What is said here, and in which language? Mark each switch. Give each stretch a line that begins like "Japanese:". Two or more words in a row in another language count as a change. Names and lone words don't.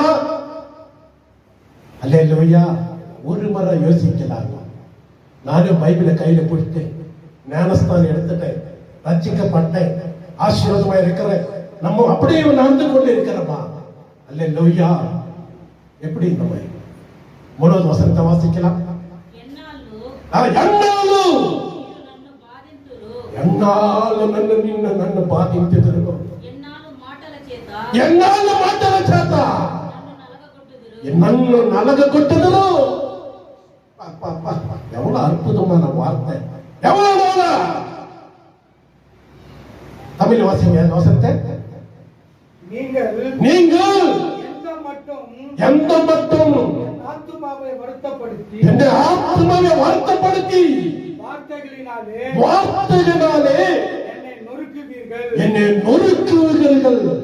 Tamil: அல்லேலூயா. ஒரு முறை யோசிக்கலாம். நானும் பைபிளை கையில பிடித்து ஞானஸ்தானம் எடுத்துட்டேன், ரட்சிக்கப்பட்டேன், ஆசீர்வாதமா இருக்கிறேன். நம்ம அப்படியே நடந்து கொண்டு இருக்கிறோமா? அல்லேலூயா. எப்படி நம்ம 3வது வசனத்தை வாசிக்கலாம்.
Telugu: ఎన్నాళ్ళు నన్ను బాధించెదరు, ఎన్నాళ్ళు మాటల చేత నన్ను నలగగొట్టెదరు.
Tamil: எவ்வளவு அற்புதமான வார்த்தை, எவ்வளவு தமிழ் வாசிங்க வசனத்தை. நீங்கள் எந்த மட்டும் ஆத்மாவை வருத்தப்படுத்தி வார்த்தைகளினாலே என்னை நொறுக்குவீர்கள்.